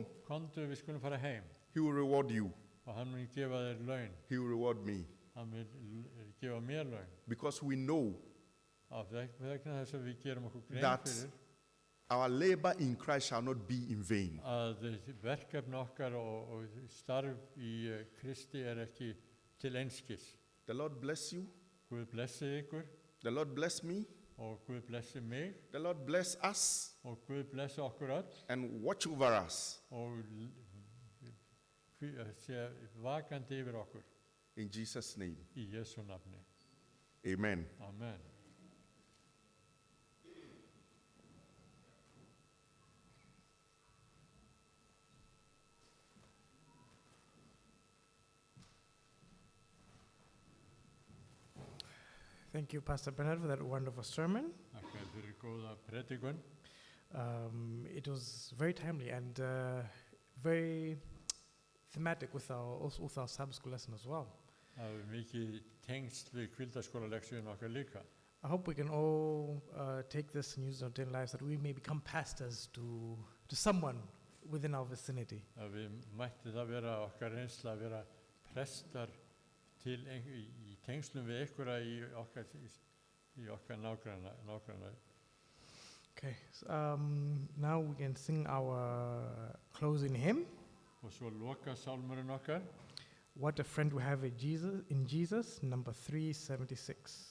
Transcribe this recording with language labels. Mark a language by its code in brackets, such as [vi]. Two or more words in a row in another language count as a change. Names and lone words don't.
[is] komdu, við skulum fara heim. [en] He will reward you. [is] Og hann mun gefa þér laun, [en] He will reward me. [is] hann vil gefa mér laun. [en] Because we know [is] Af vegna þess að við gerum okkur grein [en] That [is] fyrir [en] our labor in Christ shall not be in vain. [is] að verkefni okkar og starf í Kristi ekki til einskis. [en] The Lord bless you. [is] Guð blessi ykkur [en] The Lord bless me. [is] og Guð blessi mig [en] The Lord bless us [is] og Guð blessi okkur öll [en] and watch over us. [is] og sé vakandi yfir okkur [en] In Jesus' name. [is] í Jesu nafni. [en] Amen. [is] Amen. [en] Thank you, Pastor Bernard, for that wonderful sermon. [is] Þakka þér fyrir góða predikun. [en] It was very timely and very thematic with our Sabbath school lesson as well. [is] Það er mikið tengsl við kvildaskólaleksyun okkar líka. [en] I hope we can all take this and use it in our daily lives, that we may become pastors to someone within our vicinity. [is] Að við mætti það vera okkar reynsla að vera prestar til í tengslum við einhverja í okkar nágranna. [en] Okay, so, now we can sing our closing hymn. [is] Og svo loka sálmurinn okkar. [en] What a friend we have in Jesus, number 376.